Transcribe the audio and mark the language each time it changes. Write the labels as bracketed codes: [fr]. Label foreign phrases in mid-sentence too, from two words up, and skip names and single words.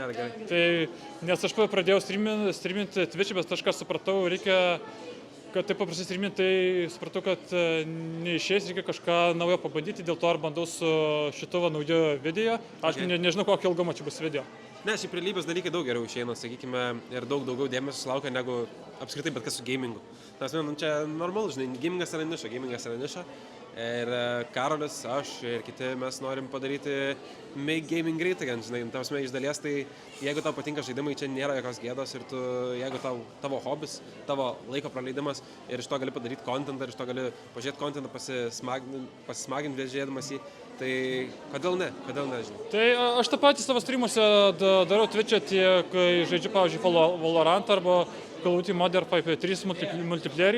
[lt] Tai, nes aš pradėjau streaminti Twitch'ą, bet aš ką supratau, reikia, kad taip paprastai streaminti, tai supratau, kad neišės, reikia kažką naujo pabandyti, dėl to ar bandau su šituo nauju video. Aš nežinau, kokio ilgumo čia bus video. Ne, šiaip realybės dalykai daug geriau išeina, sakykime, ir daug daugiau dėmesio sulaukia negu apskritai bet kas su gamingu. Nes čia normalu, žinai, gamingas yra niša. Ir Karolis, aš ir kiti mes norim padaryti [en] make gaming great again, [lt] žinai, tavasme iš dalies, tai jeigu tau patinka žaidimai, čia nėra jokios gėdos ir jeigu tavo hobis, tavo laiko praleidimas ir iš to gali padaryti kontentą, ir iš to gali pažiūrėti kontentą, pasismaginti žiūrėdamas jį, tai kodėl ne, žinai. Tai aš tą patį savo streamuose darau Twitch'ą tiek, kai žaidžiu, pavyzdžiui, Valorant arba Call of Duty Modern Warfare 3 multiplayerį.